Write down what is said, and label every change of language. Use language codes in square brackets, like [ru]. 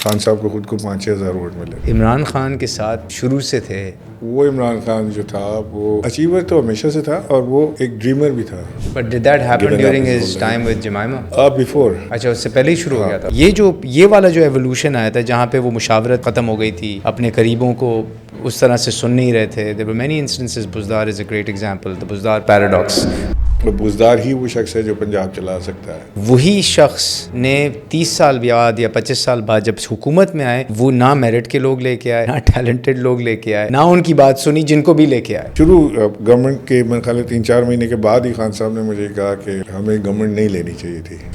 [ur] خان صاحب کو خود کو 5,000 ووٹ ملے. عمران خان کے ساتھ شروع سے تھے. وہ عمران خان جو تھا وہ اچیور تو ہمیشہ سے تھا اور وہ ایک ڈریمر بھی تھا. [en] But did that happen during his time with Jemima? Before. [ur] اچھا اس سے پہلے ہی شروع ہو گیا تھا. یہ والا جو ایولیوشن آیا تھا جہاں پہ وہ مشاورت ختم ہو گئی تھی, اپنے قریبوں کو اس طرح سے سن نہیں رہے تھے. [en] There were many instances. Buzdar is a great example. The Buzdar paradox. [ur] Buzdar ہی وہ شخص ہے جو پنجاب چلا سکتا ہے. وہی شخص نے 30 سال بعد یا 25 سال بعد جب حکومت میں آئے, وہ نہ میرٹ کے لوگ لے کے آئے, نہ ٹیلنٹڈ لوگ لے کے آئے, نہ ان کی بات سنی جن کو بھی لے کے آئے. شروع گورنمنٹ کے میرے خیال 3-4 مہینے کے بعد ہی خان صاحب نے مجھے کہا کہ ہمیں گورنمنٹ نہیں لینی چاہیے تھی.